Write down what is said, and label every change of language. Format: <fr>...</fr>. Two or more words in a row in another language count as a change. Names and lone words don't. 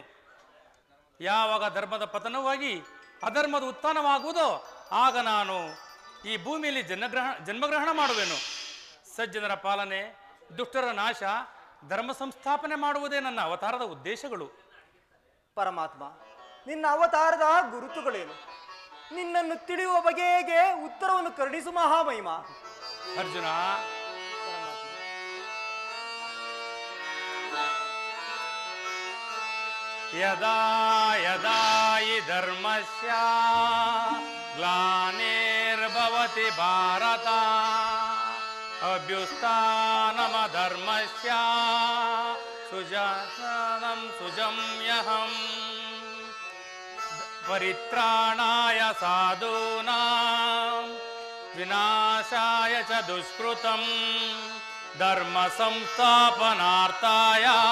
<kn>ಯಾವಾಗ ಧರ್ಮದ ಪತನವಾಗಿ ಅಧರ್ಮದ ಉತ್ಥಾನವಾಗುವುದೋ ಆಗ ನಾನು ಈ ಭೂಮಿಯಲ್ಲಿ ಜನ್ಮಗ್ರಹಣ ಮಾಡುವೆನು. ಸಜ್ಜನರ ಪಾಲನೆ, ದುಷ್ಟರ ನಾಶ, ಧರ್ಮ ಸಂಸ್ಥಾಪನೆ ಮಾಡುವುದೇ ನನ್ನ ಅವತಾರದ ಉದ್ದೇಶಗಳು. ಪರಮಾತ್ಮ, ನಿನ್ನ ಅವತಾರದ ಗುರುತುಗಳೇನು? ನಿನ್ನನ್ನು ತಿಳಿಯುವ ಬಗೆಗೆ ಉತ್ತರವನ್ನು ಕರುಣಿಸು ಮಹಾಮಹಿಮ.</kn> <sa>ಅರ್ಜುನ, ಯದಾ ಯದಾ ಹಿ ಧರ್ಮಸ್ಯ ಗ್ಲಾನಿರ್ಭವತಿ ಭಾರತ ಅಭ್ಯುತ್ಥಾನಮಧರ್ಮಸ್ಯ ಸುಜಮ್ಯಹಂ ಪರಿತ್ರಾಣಾಯ ಸಾಧೂನಾಂ ವಿನಾಶಾಯ ಚ ದುಷ್ಕೃತಂ ಧರ್ಮ ಸಂಸ್ಥಾಪನಾರ್ಥಾಯ</sa>